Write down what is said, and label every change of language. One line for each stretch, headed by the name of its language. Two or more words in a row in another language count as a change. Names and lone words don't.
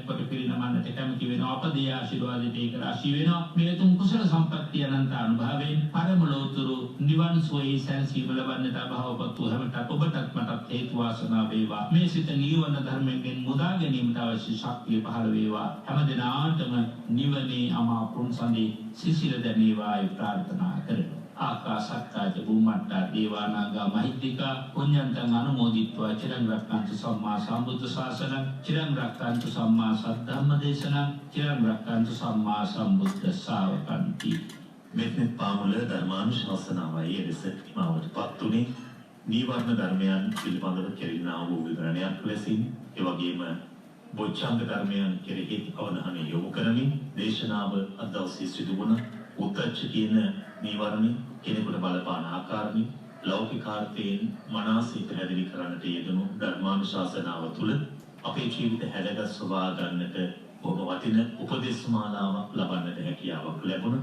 Sinhala: කොට පිරිනමන්නට කැමති වෙනවා අපේ ආශිර්වාදයට ඒක රාශී වෙනවා මේ තුන් කුසල සම්පත්තිය අනන්ත අනුභවයෙන් පරම ලෝතුරු නිවන් සෝයේ සැනසීම ලබන්නට අභවපතු හැමතත් ඔබටත් මටත් හේතු වාසනා වේවා මේ සිත නිවන ධර්මයෙන් මුදා ගැනීමට අවශ්‍ය ශක්තිය පහළ වේවා හැම දිනාටම නිවනේ අමාපුන් සඳේ සිසිල දැනේවායි ප්‍රාර්ථනා කරමු
Pali: ආකාශත්තාජ භූමට්ටා දේවානාගා මහිද්దికා පුඤ්ඤන්තං අනුමෝදිත්වා චිරං රක්ඛන්තු සම්මා සම්බුද්ධ ශාසනං චිරං රක්ඛන්තු සම්මා සද්ධම්ම දේශනං චිරං රක්ඛන්තු සම්මා සම්බුද්ධ ශාවකන්ති
Sinhala: මෙත්නෙත් පාමුල ධර්මානුශාසනාවයි එලෙස හිමාවටපත් උනේ නීවරණ ධර්මයන් පිළිබඳව කෙරෙනා වූ විවරණයක් ලෙසින් ඒ වගේම බොච්චංග ධර්මයන් කෙරෙහි අවධානය යොමු කරමින් දේශනාව අද දවසේ සිදු වුණ උද්දච්ච කියන නීවරණ කෙනෙකුට බලපාන ආකාරයෙන් ලෞකිකාර්ථයෙන් මනසින් පැහැදිලි කරන්නට යෙදුණු ධර්මානුශාසනාව තුළ අපේ ජීවිත හැඩගස් සොවා ගන්නට බොහෝ වටින උපදේශ මාලාවක් ලබන්නට හැකියාවක් ලැබුණා.